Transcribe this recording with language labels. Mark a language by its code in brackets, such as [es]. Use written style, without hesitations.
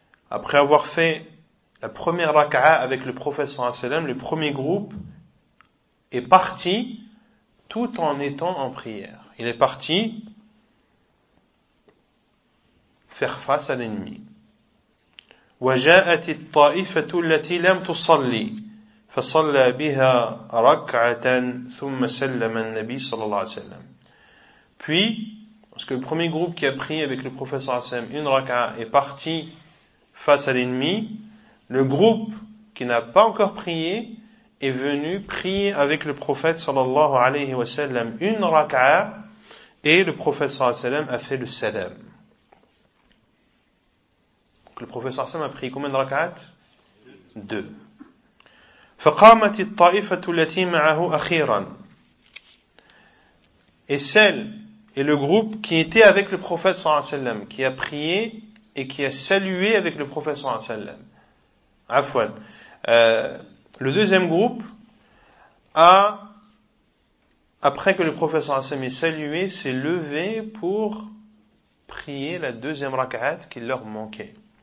[fr] Après avoir fait la première raka'ah avec le prophète sallallahu alayhi wa sallam, le premier groupe est parti tout en étant en prière. Il est parti faire face à l'ennemi. [ar] وجاءت الطائفة التي لم تصلي فصلى بها ركعة ثم سلم النبي صلى الله عليه وسلم. [fr] Puis, lorsque le premier groupe qui a prié avec le prophète صلى الله عليه وسلم une raka'a est parti face à l'ennemi, le groupe qui n'a pas encore prié est venu prier avec le prophète صلى الله عليه وسلم une raka'a, et le prophète صلى الله عليه وسلم a fait le salam. Le professeur Hassan a pris combien de rak'at? Deux. [ar] فقامت الطائفة التي معه أخيرا. [fr] Et celle et le groupe qui était avec le prophète صلى الله عليه وسلم, qui a prié et qui a salué avec le prophète صلى الله عليه وسلم. Afwan. Le deuxième groupe a, après que le prophète صلى الله عليه وسلم ait salué, s'est levé pour prier la deuxième rak'at qui leur manquait.